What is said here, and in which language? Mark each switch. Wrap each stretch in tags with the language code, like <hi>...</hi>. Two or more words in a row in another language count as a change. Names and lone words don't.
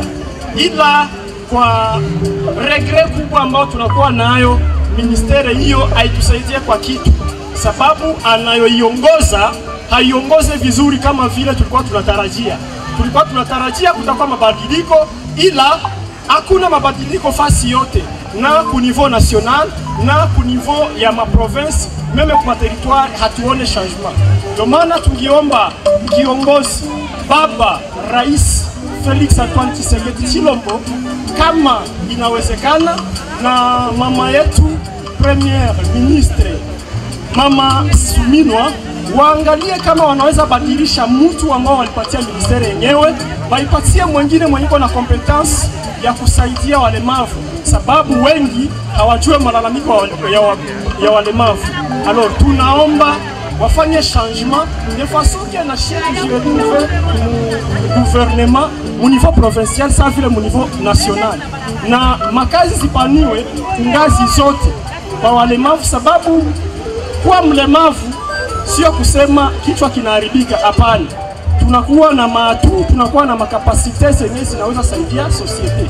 <sw>Ila kwa regret kubwa ambao tunakuwa nayo, ministere hiyo haitusaidia kwa kitu, sababu anayoiongoza haiongoze vizuri kama vile tulikuwa tunatarajia. Tulikuwa tunatarajia kutakuwa mabadiliko, ila hakuna mabadiliko fasi yote, na ku</sw> <fr>niveau national</fr> <sw>na ku niveau ya ma province, meme kwa territoire hatuone changement. Ndio maana tungiomba kiongozi baba rais Felix Antoine Tshisekedi Tshilombo, kama inawezekana, na mama yetu</sw> <fr>premier ministre</fr> <sw>Mama Suminwa waangalie kama wanaweza badilisha mtu ambao walipatia ministeri yenyewe, waipatie mwingine mwenye na competence ya kusaidia walemavu, sababu wengi hawajue malalamiko ya walemavu. Alors tunaomba wafanye</sw> <fr>changement de façon que</fr> <sw>na chef</sw> <fr>je retrouve gouvernement au niveau provincial ça</fr> <sw>vile</sw> <fr>au niveau national,</fr> <sw>na makazi zipaniwe ngazi zote kwa walemavu, sababu kwa mlemavu sio kusema kichwa kinaharibika, hapana. Tunakuwa na maatu, tunakuwa na makapasite zenye zinaweza saidia societe.</sw>